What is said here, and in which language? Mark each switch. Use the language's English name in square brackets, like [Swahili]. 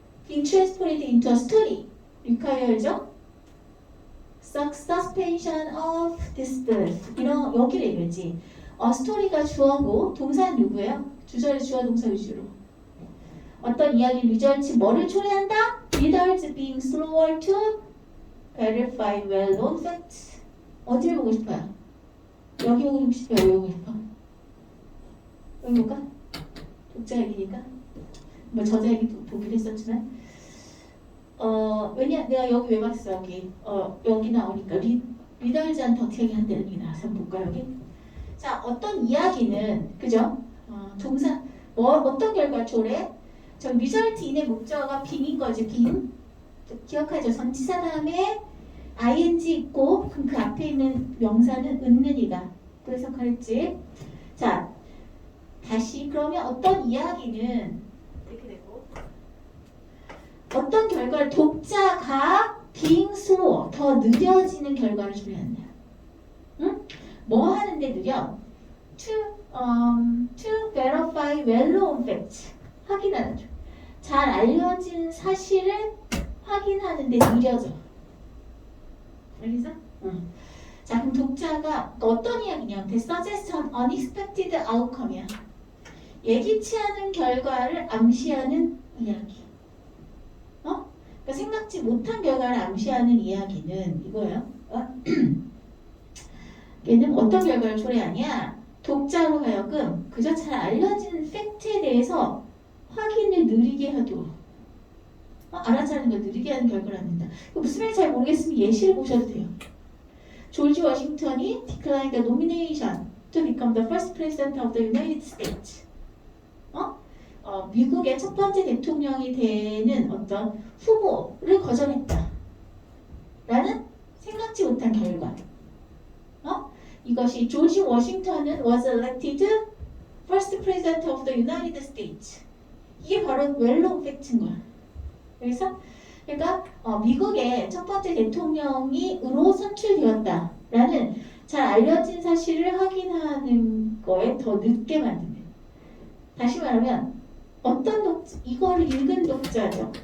[English] Being transported into a story. require죠? Suspension of disbelief. [Korean] 이런 여기를 얘기했지. 스토리가 주어고 동사는 누구예요? 주절의 주어 동사 위주로. 어떤 이야기 리절치 뭐를 초래한다? [English] Readers being slower to verify well-known facts. [Korean] 어디를 보고 싶어요? 여기 보고 싶어요? 여기 보고 싶어? 여기 볼까? 독자 얘기니까. 뭐 저자 얘기 보기로 했었지만 왜냐 내가 여기 왜 봤어 여기 여기 나오니까 리더즈한테 어떻게 한다는 얘기 나와서 볼까 여기? 자 어떤 이야기는 그죠? 동사 어떤 결과 초래? 저 리절트 인의 목적어가 being인 거지 being. 기억하죠? 전치사 다음에 ing 있고 그럼 그 앞에 있는 명사는 있는 이가 또 해석하랬지. 자 다시 그러면 어떤 이야기는 이렇게 되고 어떤 결과를 독자가 [English] being slow [Korean] 더 느려지는 결과를 초래한다. 응? 뭐 하는데 느려? [English] To verify well-known facts. [Korean] 확인하는 중. 잘 알려진 사실을 확인하는데 느려져. 알겠어? 응. 자, 그럼 독자가 어떤 이야기냐? [English] The suggestion unexpected outcome이야. [Korean] 예기치 않은 결과를 암시하는 이야기. 그러니까 생각지 못한 결과를 암시하는 이야기는 이거예요. 얘는 어떤 결과를 초래하냐? 독자로 하여금 그저 잘 알려진 팩트에 대해서 확인을 느리게 하도록 알아차리는 걸 느리게 하는 결과를 합니다. 무슨 말인지 잘 모르겠으면 예시를 보셔도 돼요. [English] 조지 워싱턴이 declined the nomination to become the first president of the United States. [Korean] 미국의 첫 번째 대통령이 되는 어떤 후보를 거절했다. 라는 생각지 못한 결과. 이것이 [English] 조지 워싱턴은 was elected first president of the United States. [Korean] 이게 바로 웰로우 팩트인 거야. 그래서 그러니까 미국의 첫 번째 대통령이로 선출되었다라는 잘 알려진 사실을 확인하는 거에 더 늦게 만드는. 다시 말하면 어떤 이거를 읽은 독자죠.